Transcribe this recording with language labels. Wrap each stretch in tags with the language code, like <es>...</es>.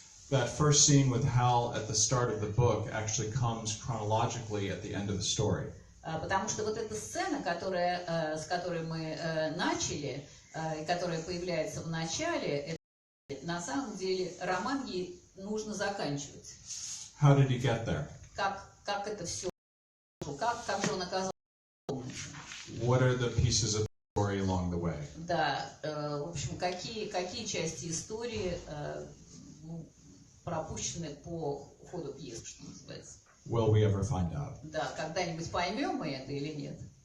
<en>That first scene with Hal at the start of the book actually comes chronologically at the end of the story.</en> <ru>Потому что вот эта сцена, с которой мы начали, и которая появляется в начале, на самом деле роман ей нужно заканчивать.</ru> <en>How did he get there?</en> <ru>Как это все, как же он оказался?</ru> <en>What are the pieces of the story along the way?</en> <ru>Да, в общем, какие части истории пропущены по ходу пьесы, что называется.</ru> <en>Will we ever find out?</en> <ru>Да, когда-нибудь поймем мы это или нет?</ru>